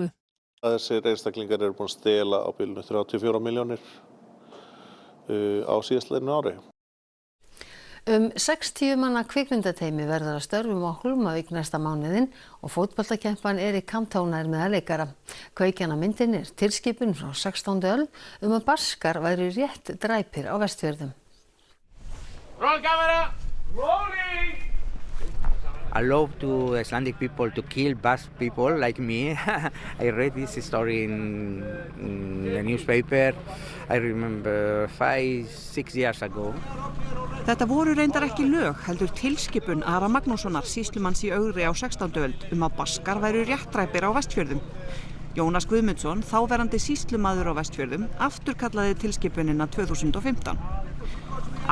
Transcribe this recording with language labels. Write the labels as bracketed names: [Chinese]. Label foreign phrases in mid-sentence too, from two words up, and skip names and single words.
[Icelandic] Þessir einstaklingar eru búin að stela á bilinu 34 milljónir á síðastliðnu ári. 60 manna kvikmyndateymi verður að störfum á Hólmavík næsta mánuðinn og fótboltakempan Erik Cantona er meðal leikara. Kveikjan af myndinni er tilskipun frá 16. öld að Baskar væru rétt dræpir á Vestfjörðum. [English] Roll camera, rolling! I love to Icelandic people to kill Basque people like me. I read this story in the newspaper. I remember 5-6 years ago. [Icelandic] Þetta voru reyndar ekki lög, heldur tilskipun Ara Magnússonar, sýslumanns í Ögri á 16. öld að Baskar væru réttdræpir á Vestfjörðum. Jónas Guðmundsson, þáverandi sýslumaður á Vestfjörðum, afturkallaði tilskipunina 2015.